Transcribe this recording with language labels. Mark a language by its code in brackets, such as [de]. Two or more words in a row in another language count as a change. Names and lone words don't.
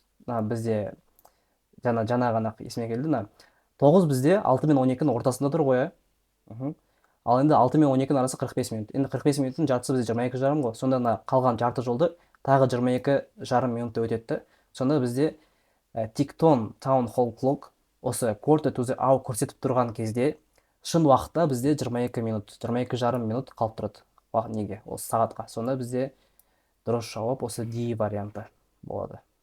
[kk] Бізде жаңа ғана есіме келді. 9 бізде 6 мен 12-ның ортасында тұр ғой. Ал енді 6 мен 12-ның арасы 45 минут. Енді 45 минуттың жартысы бізде 22,5 ғой. Сонда қалған жарты жолды тағы 22,5 минутта өтеді. Сонда бізде [en] TikTok town hall clock [kk] осы [en] quarter to the hour [kk] көрсетіп тұрған кезде шын уақытта бізде 22 минут, 22,5 минут қалып тұрады. Неге? Осы сағатқа. Сонда бізде дұрыс жауап осы D варианты болады.